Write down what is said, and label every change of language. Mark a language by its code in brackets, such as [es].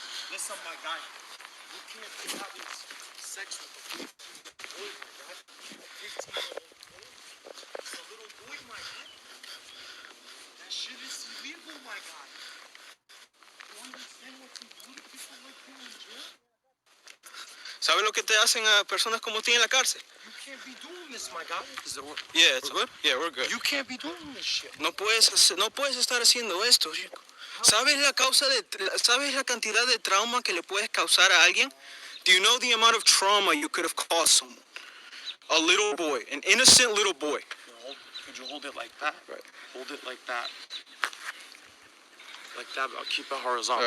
[en] Listen, my guy, you can't be having sex with a 15-year-old boy, my guy. A 15-year-old boy? It's a little boy, my guy. That shit is illegal, my guy. You understand what you do to people like you in jail? [es] ¿Sabes lo que te hacen a personas como ti en la cárcel? [en] You can't be doing this, my guy. Yeah, it's good. Yeah, we're good. You can't be doing this shit. [es] No puedes estar haciendo esto, chico. ¿Sabes la cantidad de trauma que le puedes causar a alguien? [en] Do you know the amount of trauma you could have caused someone? A little boy, an innocent little boy. Could you hold it like that? Right. Hold it like that. Like that, but I'll keep it horizontal.